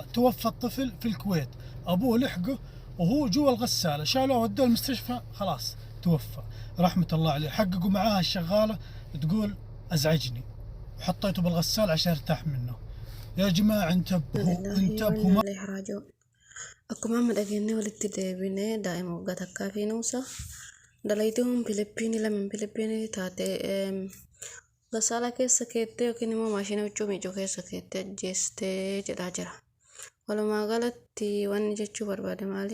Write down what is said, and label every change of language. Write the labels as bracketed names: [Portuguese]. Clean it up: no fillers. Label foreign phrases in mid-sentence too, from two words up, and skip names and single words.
[Arabic] توفى الطفل في الكويت، أبوه لحقه وهو جوا الغسالة، شالوه ودوه المستشفى خلاص توفى رحمة الله عليه. حققوا معاها الشغالة تقول أزعجني وحطيته بالغسالة عشان ارتاح منه. يا جماعة انتبهوا ما [Oromo] akkuma amma dhageenye walitti deebinee daa'ima waggaa takkaa fi nuusa dalaytuun Filiippiinii taate gasaala keessa keettee yookiin immoo maashina huccuu miicuu keessa keettee ajjeestee jedhaa jira. Walumaa galatti wanni jechuu barbaade maali?